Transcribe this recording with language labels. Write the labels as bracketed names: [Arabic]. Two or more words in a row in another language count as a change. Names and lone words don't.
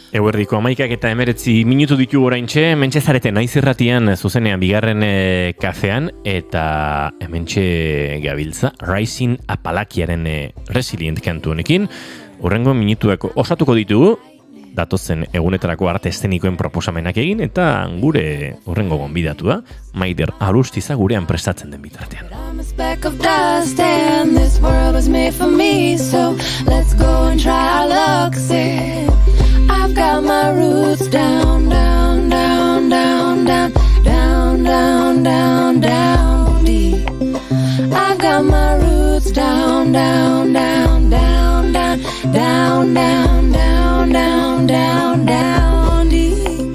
[Basque] Eguerdiko 11:19 minutu ditu oraintxe, hementxe zarete naiz irratian zuzenean bigarren kafean, eta hementxe gabiltza Rising Apalakiaren Resilient kantu honekin. Hurrengo minutuak osatuko ditugu, datozen egunetarako arte eszenikoen proposamenak egin, eta gure hurrengo gonbidatua, Maider Arustiza gurean prestatzen den bitartean. [English] A speck of dust and this world was made for me, so let's go and try our luck. See, I've got my roots down, down, down, down, down, down, down, down, down deep. I've got my roots down, down, down, down, down, down, down, down, down, down, down deep.